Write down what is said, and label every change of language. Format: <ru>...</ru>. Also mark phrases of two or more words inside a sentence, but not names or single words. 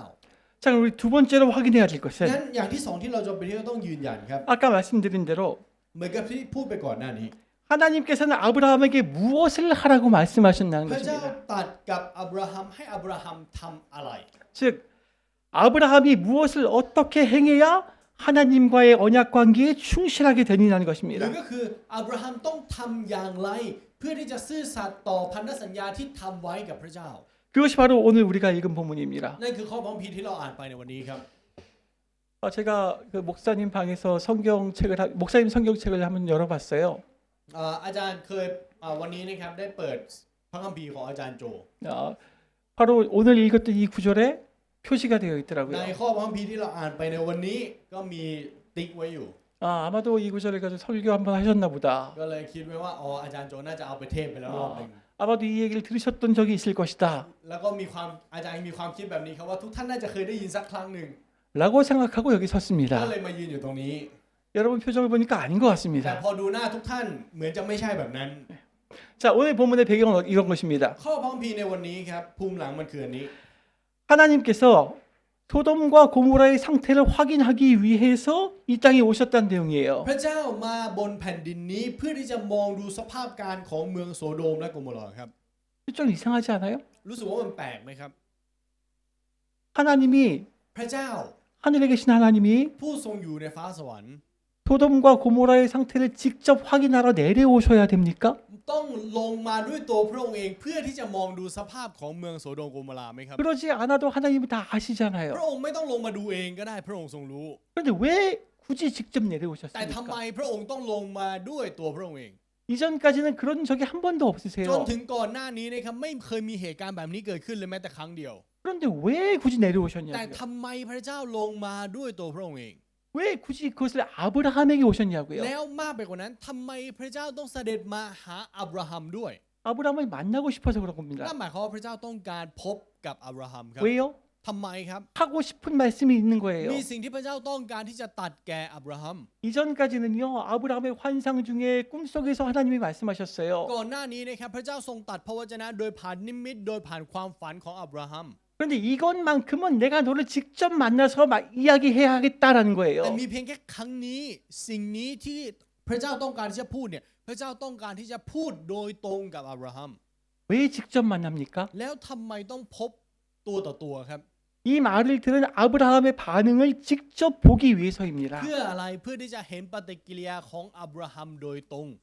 <ko>자, 우리 두 번째로 확인해야 될</ko> <th>งั้</th> <ko>것은</ko> <th>นอย่างที่สองที่เราจำเป็นที่จะต้องยืนยันครับ</th> <ko>아까 말씀드린 대로</ko> <th>เหมือนกับที่พูดไปก่อนหน้านี้</th> <ko>하나님께서는 아브라함에게 무엇을 하라고 말씀하셨다는</ko> <th>พระเจ้า</th> <ko>것입니다.</ko> <th>ตรัสกับอับราฮัมให้อับราฮัมทำอะไร</th> <ko>즉 아브라함이 무엇을 어떻게 행해야 하나님과의 언약 관계에 충실하게 되느냐는</ko> <th>หรือ</th> <ko>것입니다.</ko> <th>ก็คืออับราฮัมต้องทำอย่างไรเพื่อที่จะซื่อสัตย์ต่อพันธสัญญาที่ทำไว้กับพระเจ้า</th> <ko>그것이 바로 오늘 우리가 읽은 본문입니다.</ko> <th>นั่นคือข้อพระคัมภีร์ที่เราอ่านไปในวันนี้ครับ</th> <ko>제가 그 목사님 방에서 목사님 성경책을 한번 열어봤어요.</ko> <th>อาจารย์เคยวันนี้นะครับได้เปิดพระคัมภีร์ของอาจารย์โจ</th> <ko>바로 오늘 읽었던 이 구절에 표시가 되어</ko> <th>ใน</th> <ko>있더라고요.</ko> <th>ข้อพระคัมภีร์ที่เราอ่านไปในวันนี้ก็มีติ๊กไว้อยู่</th> <ko>아마도 이 구절을 가지고 설교 한번 하셨나 보다.</ko> <th>ก็เลยคิดไว้ว่าอาจารย์โจน่าจะเอาไปเทศไปแล้วรอบหนึ่ง</th> <ko>아마도 이 얘기를 들으셨던 적이 있을 것이다.</ko> <th>แล้วก็อาจารย์มีความคิดแบบนี้ครับว่าทุกท่านน่าจะเคยได้ยินสักครั้งหนึ่ง</th> <ko>라고 생각하고 여기</ko> <th>ก็</th> <ko>섰습니다.</ko> <th>เลยมายืนอยู่ตรงนี้</th> <ko>여러분 표정을 보니까 아닌 것</ko> <th>แต่</th> <ko>같습니다.</ko> <th>พอดูหน้าทุกท่านเหมือนจะไม่ใช่แบบนั้น</th> <ko>자, 오늘 본문의 배경은 이런 것입니다.</ko> <th>ข้อพระคัมภีร์ในวันนี้ครับภูมิหลังมันคืออันนี้</th> <ko>하나님께서 소돔과 고모라의 상태를 확인하기 위해서 이 땅에 오셨다는 내용이에요.</ko> <th>พระเจ้ามาบนแผ่นดินนี้เพื่อที่จะมองดูสภาพการของเมืองโซโดมและโกโมรอครับ</th> <ko>좀 이상하지 않아요?</ko> <th>รู้สึกว่ามันแปลกไหมครับ</th> <ko>하나님이</ko> <th>พระเจ้า</th> <ko>하늘에 계신 하나님이</ko> <th>ผู้ทรงอยู่ในฟ้าสวรรค์</th> <ko>소돔과 고모라의 상태를 직접 확인하러 내려오셔야 됩니까?</ko> <th>ต้องลงมาด้วยตัวพระองค์เองเพื่อที่จะมองดูสภาพของเมืองโสโดมโกโมราไหมครับ</th> <ko>그러지 않아도 하나님은 다</ko> <th>พระ</th> <ko>아시잖아요.</ko> <th>องค์ไม่ต้องลงมาดูเองก็ได้พระองค์ทรงรู้</th> <ko>그런데 왜 굳이 직접</ko> <th>แต่ทำไม</th> <ko>내려오셨습니까?</ko> <th>พระองค์ต้องลงมาด้วยตัวพระองค์เอง</th> <ko>이전까지는 그런 적이 한 번도</ko> <th>จน</th> <ko>없으세요.</ko> <th>ถึงก่อนหน้านี้นะครับไม่เคยมีเหตุการณ์แบบนี้เกิดขึ้นเลยแม้แต่ครั้งเดียว</th> <ko>그런데 왜 굳이</ko> <th>แต่</th> <ko>내려오셨냐고요?</ko> <th>ทำไมพระเจ้าลงมาด้วยตัวพระองค์เอง</th> <ko>왜 굳이 그것을 아브라함에게 오셨냐고요?</ko> <th>แล้วมากไปกว่านั้นทำไมพระเจ้าต้องเสด็จมาหาอับราฮัมด้วย</th> <ko>아브라함을 만나고 싶어서 그런</ko> <th>นั่</th> <ko>겁니다.</ko> <th>นหมายความว่าพระเจ้าต้องการพบกับอับราฮัมครับ</th> <ko>왜요?</ko> <th>ทำไมครับ</th> <ko>하고 싶은 말씀이 있는 거예요.</ko> <th>มีสิ่งที่พระเจ้าต้องการที่จะตัดแก่อับราฮัม</th> <ko>이전까지는요 아브라함의 환상 중에 꿈속에서 하나님이 말씀하셨어요.</ko> <th>ก่อนหน้านี้นะครับพระเจ้าทรงตัดพระวจนะโดยผ่านนิมิตโดยผ่านความฝันของอับราฮัม</th> <ko>그런데 이것만큼은 내가 너를 직접 만나서 막 이야기해야 하겠다라는</ko> <th>แต่</th> <ko>거예요.</ko> <th>มีเพียงแค่ครั้งนี้สิ่งนี้ที่พระเจ้าต้องการที่จะพูดเนี่ยพระเจ้าต้องการที่จะพูดโดยตรงกับอับราฮัม</th> <ko>왜 직접 만납니까?</ko> <th>แล้วทำไมต้องพบตัวต่อตัวครับ</th> <ko>이 말을 들은 아브라함의 반응을 직접 보기 위해서입니다.</ko> <th>เพื่ออะไรเพื่อที่จะเห็นปฏิกิริยาของอับราฮัมโดยตรง</th>